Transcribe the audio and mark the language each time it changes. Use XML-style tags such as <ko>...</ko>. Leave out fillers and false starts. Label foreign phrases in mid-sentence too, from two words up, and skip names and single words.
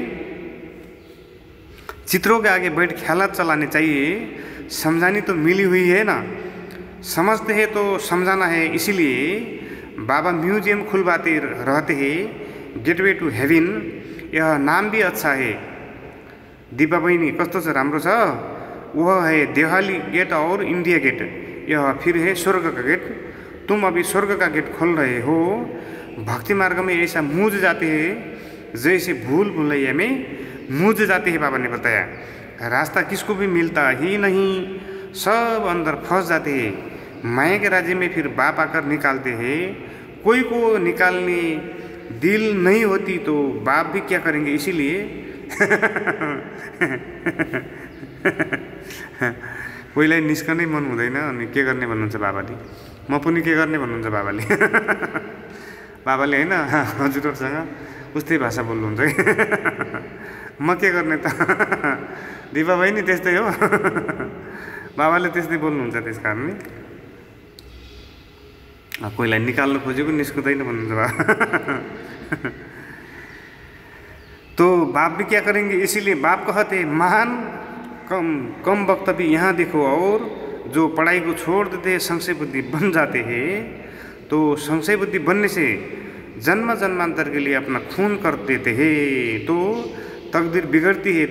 <hi>चित्रों के आगे बैठ ख्यालात चलाने चाहिए, समझानी तो मिली हुई है ना, समझते हैं तो समझाना है। इसीलिए बाबा म्यूजियम खुलवाते रहते हैं,</hi> <en>Gateway to Heaven.</en> <hi>यह नाम भी अच्छा है। दीपा</hi> <ne>बहिनी कस्तो छ? राम्रो छ।</ne> <hi>वह है देवाली गेट और इंडिया गेट, यह फिर है स्वर्ग का गेट। तुम अभी स्वर्ग का गेट खोल रहे हो। भक्ति मार्ग में ऐसा मूझ जाते हैं जैसे भूल भुलैया में मूझ जाते हैं बाबा ने बताया। रास्ता किसको भी मिलता ही नहीं, सब अंदर फंस जाते हैं। माया के राज्य में फिर बाप आकर निकालते हैं। कोई को निकालने दिल नहीं होती तो बाप भी क्या करेंगे, इसीलिए</hi> <ne>कोहीलाई निस्कनै मन हुँदैन, अनि के गर्ने भन्नुहुन्छ बाबाले। म पनि के गर्ने भन्नुहुन्छ बाबाले बाबाले हैन हजुरहरुसँग उस्तै भाषा बोल्नुहुन्छ कि म के गर्ने त दिपा भाइ नि त्यस्तै हो बाबाले त्यस्तै बोल्नुहुन्छ। त्यस कारणले कोहीलाई निकाल्नु खोजेको निस्कुदैन भन्नुहुन्छ बाबा</ne> <hi>तो बाप भी क्या करेंगे, इसीलिए बाप कहते महान कम वक्त भी यहाँ देखो। और जो पढ़ाई को छोड़ देते हैं संशय बुद्धि बन जाते हैं, तो संशय बुद्धि बनने से जन्म जन्मांतर के लिए अपना खून कर देते हैं, तो तकदीर बिगड़ती है।</hi>